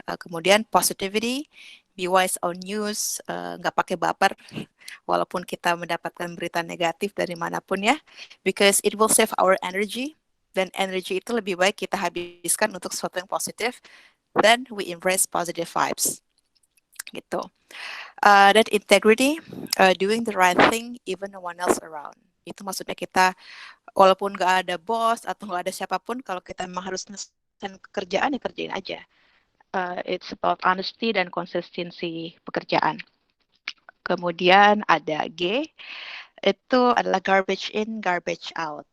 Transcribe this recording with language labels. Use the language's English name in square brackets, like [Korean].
[Indonesian] Kemudian positivity, [English] be wise on news, [Indonesian] nggak pakai baper, walaupun kita mendapatkan berita negatif dari manapun ya, [English] because it will save our energy. [Indonesian] Dan energi itu lebih baik kita habiskan untuk sesuatu yang positif, [English] then we embrace positive vibes [Indonesian] gitu. [English] Dan integrity, doing the right thing even no one else around. [Indonesian] Itu maksudnya kita walaupun nggak ada bos atau nggak ada siapapun, kalau kita memang harus melakukan pekerjaan ya kerjain aja. [English] It's about honesty dan consistency pekerjaan. [Indonesian] Kemudian ada G, itu adalah [English] garbage in, garbage out.